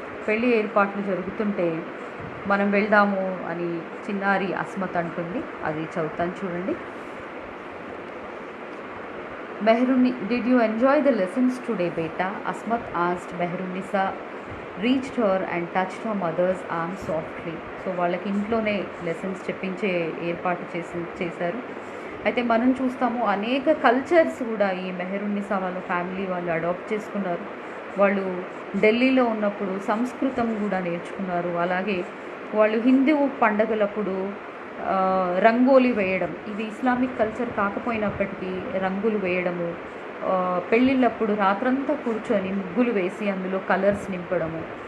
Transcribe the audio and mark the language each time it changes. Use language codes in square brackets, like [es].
[te] పెళ్లి ఏర్పాట్లు జరుగుతుంటే మనం వెళ్దాము అని చిన్నారి అస్మత్ అంటుంది. అది చదువుతాను చూడండి. [en] Did you enjoy the lessons today, beta? Asmat asked. Mehrunisa reached her and touched her mother's arm softly. [te] So వాళ్ళకి ఇంట్లోనే లెసన్స్ చెప్పించే ఏర్పాటు చేశారు. అయితే మనం చూస్తాము అనేక కల్చర్స్ కూడా ఈ మెహరున్నిసా వాళ్ళ ఫ్యామిలీ వాళ్ళు అడాప్ట్ చేసుకున్నారు. వాళ్ళు ఢిల్లీలో ఉన్నప్పుడు సంస్కృతం కూడా నేర్చుకున్నారు. అలాగే వాళ్ళు హిందూ పండగలప్పుడు రంగోలి వేయడం, ఇది ఇస్లామిక్ కల్చర్ కాకపోయినప్పటికీ రంగులు వేయడము, పెళ్ళిళ్ళప్పుడు రాత్రంతా కూర్చొని ముగ్గులు వేసి అందులో కలర్స్ నింపడము.